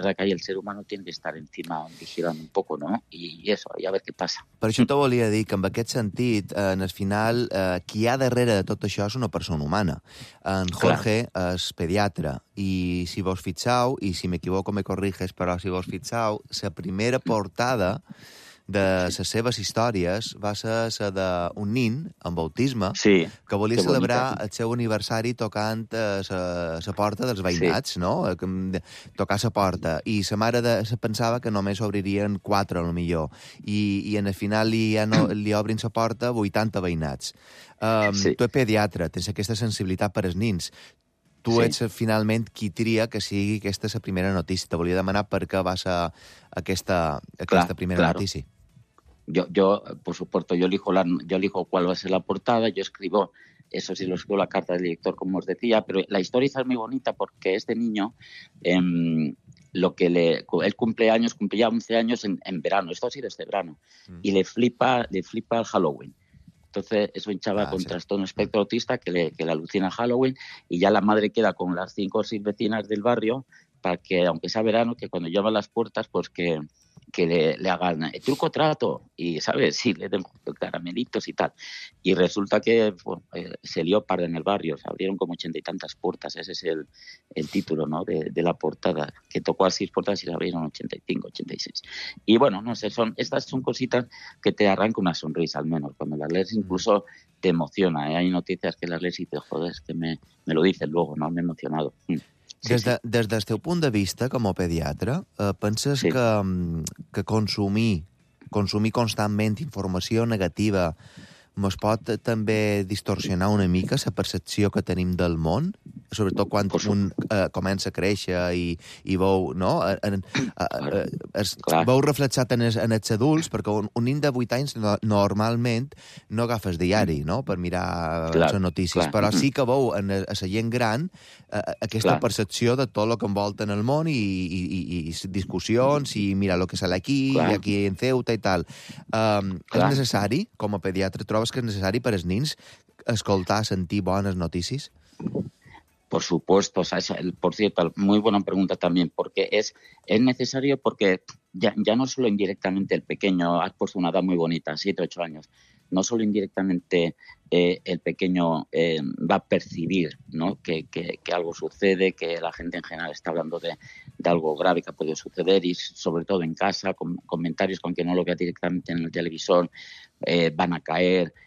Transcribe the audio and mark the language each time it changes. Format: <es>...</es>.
<es>Es verdad que ahí el ser humano tiene que estar encima, vigilando un poco, ¿no?</es> <ca>I eso, i a ver què passa. Per això t'ho volia dir, que en aquest sentit, en el final, qui hi ha darrere de tot això és una persona humana. En Jorge és pediatre, i si vos fixeu, i si m'equivoco me corriges, però si vos fixeu, la primera portada de les seves històries va ser la d'un nin amb autisme que volia celebrar el seu aniversari tocant la porta dels veïnats, no? Tocar la porta. I la mare pensava que només obririen 4, al millor. I en el final li obrin la porta 80 veïnats. Tu ets pediatre, tens aquesta sensibilitat per als nins. Tu ets, finalment, qui tria que sigui aquesta la primera notícia. Te volia demanar per què va ser aquesta primera notícia.</ca> <es>Yo, por supuesto, yo elijo cuál va a ser la portada, yo escribo, eso sí, lo escribo la carta del director, como os decía, pero la historia es muy bonita porque este niño, él cumple años, cumplía 11 años en verano, esto ha sido este verano, y le flipa el Halloween. Entonces, es un chaval con trastorno espectro autista que le alucina Halloween y ya la madre queda con las 5 o 6 vecinas del barrio para que, aunque sea verano, que cuando llama a las puertas, pues que le hagan el truco trato y, ¿sabes? Sí, le den caramelitos y tal. Y resulta que se lió parda en el barrio, se abrieron como 80 y tantas puertas, ese es el título, ¿no?, de la portada, que tocó a 6 puertas y se abrieron 85, 86. Y bueno, no sé, estas son cositas que te arranca una sonrisa, al menos, cuando las lees, incluso te emociona, ¿eh? Hay noticias que las lees y te jodes, que me lo dices luego, ¿no? Me he emocionado.</es> <ca>Des del teu punt de vista com a pediatre, penses que consumir constantment informació negativa ens pot també distorsionar una mica la percepció que tenim del món? Sobretot quan un comença a créixer i veu, no? Veu reflexat en els adults, perquè un nen de 8 anys normalment no agafa el diari, no?, per mirar les notícies, però sí que veu en la gent gran aquesta percepció de tot el que envolta en el món i discussions i</ca> <es>mira el que sale aquí</es> <ca>i aquí en Ceuta i tal. És necessari, com a pediatre, trobes que és necessari per als nens escoltar, sentir bones notícies?</ca> <es>Por supuesto, o sea, por cierto, muy buena pregunta también, porque es necesario porque ya no solo indirectamente el pequeño, has puesto una edad muy bonita, 7 o 8 años, no solo indirectamente el pequeño va a percibir, ¿no?, que algo sucede, que la gente en general está hablando de algo grave que ha podido suceder y sobre todo en casa, con comentarios con que no lo vea directamente en el televisor, van a caer.</es>